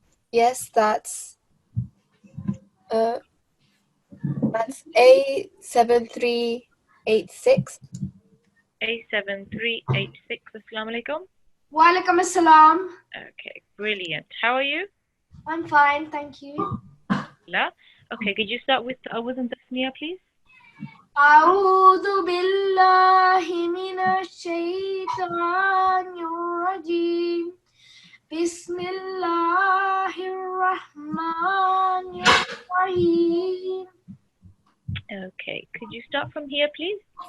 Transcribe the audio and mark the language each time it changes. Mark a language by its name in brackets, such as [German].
[English] Yes, that's A7386. [Arabic] A7386. Assalamu alaikum. Walaikum assalam. [English] Okay, brilliant. How are you? I'm fine, thank you. La. Okay, could you start with Awazan Tasmiya, please? [Arabic] أعوذ بالله من الشيطان الرجيم بسم الله الرحمن الرحيم [English] Okay, could you start from here, please?